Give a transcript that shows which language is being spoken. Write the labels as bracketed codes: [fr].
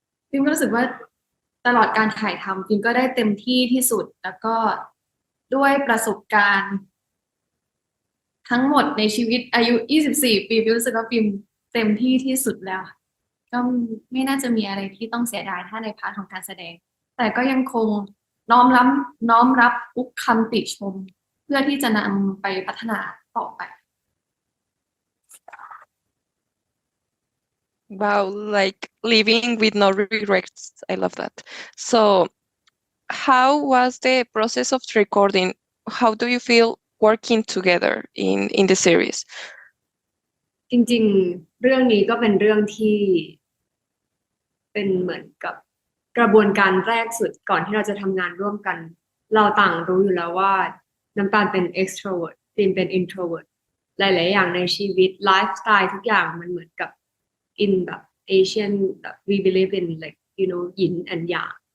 [th] ฟิล์มรู้สึกว่าตลอดการถ่ายทำฟิล์มก็ได้เต็มที่ที่สุดแล้วก็ด้วยประสบการณ์ทั้งหมดในชีวิตอายุ24 ปีฟิล์มรู้สึกว่าฟิล์มเต็มที่ที่สุดแล้วก็ไม่น่าจะมีอะไรที่ต้องเสียดายถ้าในพาร์ทของการแสดงแต่ก็ยังคงน้อมรับทุกคำติชมเพื่อที่จะนำไปพัฒนาต่อไป [en] Wow, like living with no regrets. I love that. So, how was the process of recording? How do you feel working together in the series? [th] จริงๆเรื่องนี้ก็เป็นเรื่องที่เป็นเหมือนกับกระบวนการแรกสุดก่อนที่เราจะทำงานร่วมกันเราต่างรู้อยู่แล้วว่าน้ำตาลเป็น extrovert ฟิล์มเป็น introvert หลายๆอย่างในชีวิตไลฟ์สไตล์ทุกอย่างมันเหมือนกับ in แบบ Asian แบบ [en] we believe in like you know yin and yang